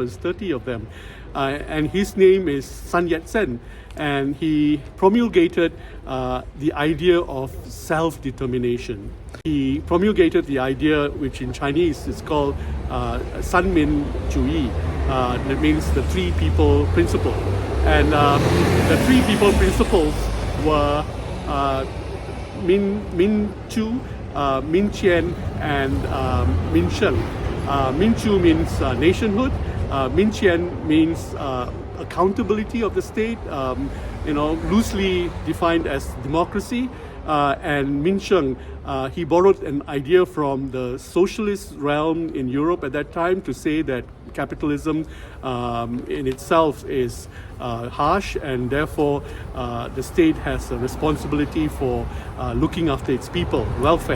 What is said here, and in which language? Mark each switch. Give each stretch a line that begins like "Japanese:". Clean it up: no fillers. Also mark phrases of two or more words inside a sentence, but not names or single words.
English: It's 30 of them, and his name is Sun Yat-sen, and he promulgated the idea of self-determination. He promulgated the idea, which in Chinese is called San Min Juyi. That means the three people principle, and the three people principles were Min Chu, Min Qian, and Min Sheng. Min Chu means nationhood. Min Qian means accountability of the state, loosely defined as democracy. And Min Sheng, he borrowed an idea from the socialist realm in Europe at that time to say that capitalism in itself is harsh, and therefore the state has a responsibility for looking after its people, welfare.